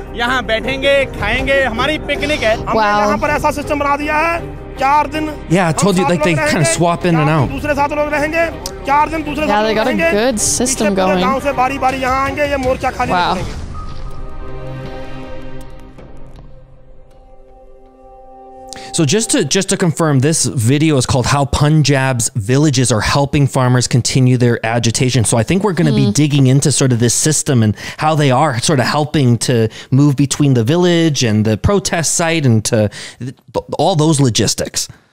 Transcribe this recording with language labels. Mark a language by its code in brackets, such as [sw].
[hi] यहाँ बैठेंगे खाएंगे हमारी पिकनिक है हमने यहाँ पर ऐसा सिस्टम बना दिया है 4 दिन [en] Yeah, I told you, like, they kind of swap in and out. [hi] दूसरे साथ लोग रहेंगे 4 दिन दूसरे [en] Yeah, [hi] साथ [en] they got a good system going. [hi] गांव से बारी-बारी यहाँ आएंगे ये मोर्चा खाली करेंगे [en] So just to confirm, this video is called How Punjab's Villages Are Helping Farmers Continue Their Agitation. So I think we're going to be digging into sort of this system and how they are sort of helping to move between the village and the protest site and to all those logistics.